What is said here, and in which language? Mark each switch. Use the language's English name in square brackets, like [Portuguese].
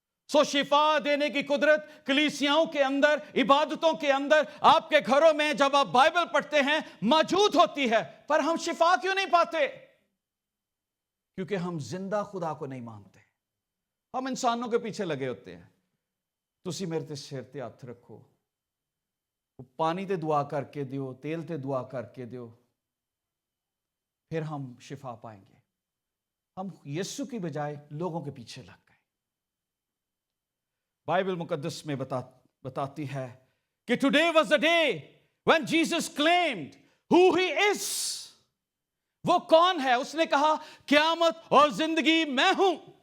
[Urdu] سو شفا دینے کی قدرت کلیسیاؤں کے اندر، عبادتوں کے اندر، آپ کے گھروں میں جب آپ بائبل پڑھتے ہیں موجود ہوتی ہے، پر ہم شفا کیوں نہیں پاتے؟ کیونکہ ہم زندہ خدا کو نہیں مانتے. ہم انسانوں کے پیچھے لگے ہوتے ہیں. [Punjabi] تسی میرے تے سر تے ہاتھ رکھو، پانی تے دعا کر کے دیو، تیل تے دعا کر کے دیو، [Urdu] پھر ہم شفا پائیں گے. ہم یسوع کی بجائے لوگوں کے پیچھے لگ گئے. بائبل مقدس میں بتاتی ہے کہ [English] Today was the day when Jesus claimed who he is. [Urdu] وہ کون ہے؟ اس نے کہا قیامت اور زندگی میں ہوں.